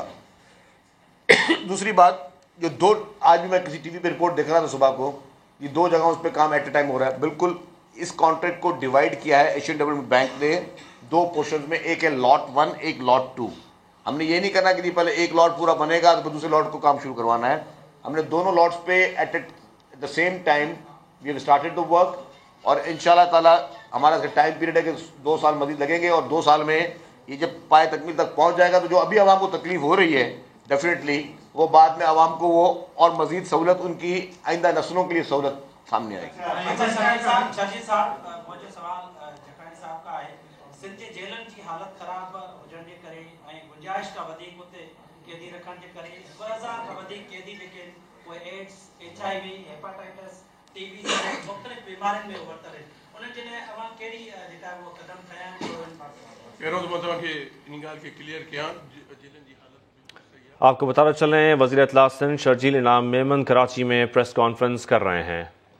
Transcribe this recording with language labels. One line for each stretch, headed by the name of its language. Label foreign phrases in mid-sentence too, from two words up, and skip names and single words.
Urdu: دوسری بات، جو دو، آج بھی میں کسی ٹی وی پے رپورٹ دیکھ رہا تھا صبح کو، یہ 2 جگہوں اس پر کام
English: at a time
Urdu: ہو رہا ہے. بالکل اس کانٹریکٹ کو ڈیوائڈ کیا ہے ایشین ڈیولپمنٹ بینک نے 2 پورشن میں، ایک ہے لاٹ 1، ایک لاٹ 2. ہم نے یہ نہیں کرنا کہ پہلے ایک لاٹ پورا بنے گا تو دوسرے لاٹ کو کام شروع کروانا ہے. ہم نے دونوں لاٹس پے
English: at the same time we have started the work,
Urdu: اور
Arabic: إن شاء الله تعالى
Urdu: ہمارا
English: time period
Urdu: ہے کہ 2 سال مزید لگیں گے، اور 2 سال میں یہ جب پائے تکمیل تک پہنچ جائے گا تو جو ابھی عوام کو تکلیف ہو رہی ہے ڈیفینیٹلی وہ بعد میں عوام کو وہ اور مزید سہولت، ان کی آئندہ نسلوں کے لیے سہولت سامنے آئے گی.
Sindhi: सिंध जे जेलनि जी हालत ख़राब हुजण जे करे ऐं गुंजाइश का वधीक उते कैदी रखण जे करे 2000 खां वधीक कैदी जेके उहे एड्स, HIV, हेपाटाइटिस, TB जहिड़ी मुख़्तलिफ़ बीमारियुनि में वरतल आहिनि, उन्हनि जे लाइ अवां कहिड़ी जेका उहो क़दम खयां आहिनि? पहिरों त मां तव्हांखे इन ॻाल्हि खे क्लियर कयां, जेलनि जी हालत।
Urdu: آپ کو بتانا چلیں, وزیر اطلاع سندھ شرجیل انعام میمن کراچی میں پریس کانفرنس کر رہے ہیں.